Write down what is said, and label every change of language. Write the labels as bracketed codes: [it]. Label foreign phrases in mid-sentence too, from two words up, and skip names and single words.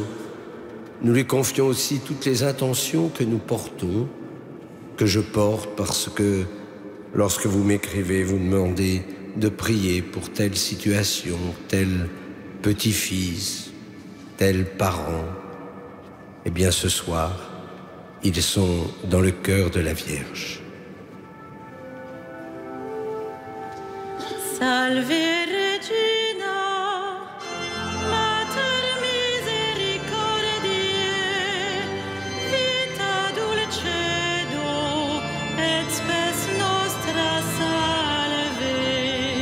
[fr] Nous lui confions aussi toutes les intentions que nous portons, que je porte, parce que lorsque vous m'écrivez, vous me demandez de prier pour telle situation, tel petit-fils, tel parent. Eh bien, ce soir, ils sont dans le cœur de la Vierge. [la] Salve Regina, Mater misericordiae, vita dulcedo et spes nostra salve.